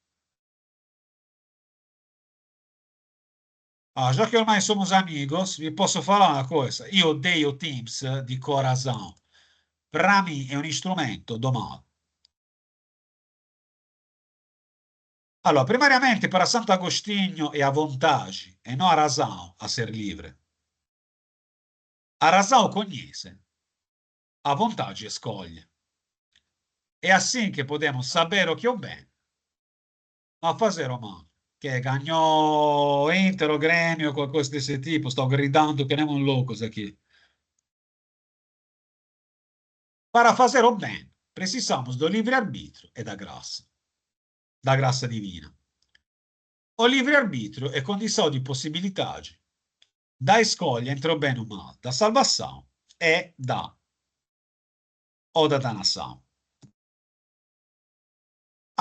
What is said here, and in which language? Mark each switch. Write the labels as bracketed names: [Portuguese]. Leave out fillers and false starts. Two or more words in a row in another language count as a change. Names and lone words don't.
[Portuguese] Ah, já que ormai somos amigos, vi posso falar [Italian] una cosa. [Portuguese] Io odeio Teams di corazon. Para mim è un strumento do mal. Allora, primariamente para Sant'Agostinho è a vontade e non a razão a ser livre. A razão conhece, a vontade escolhe. È assim che podemos saber o che è o bene, ma fazer o male. Che ganhou Inter o Grêmio, qualcosa desse tipo, [Italian] sto gridando [Portuguese] che nem un louco aqui. Para fazer o bem, precisamos do livre-arbítrio e da graça divina. O livre-arbítrio è condição de possibilidade da escolha entre o bem e o mal, da salvação e da danação.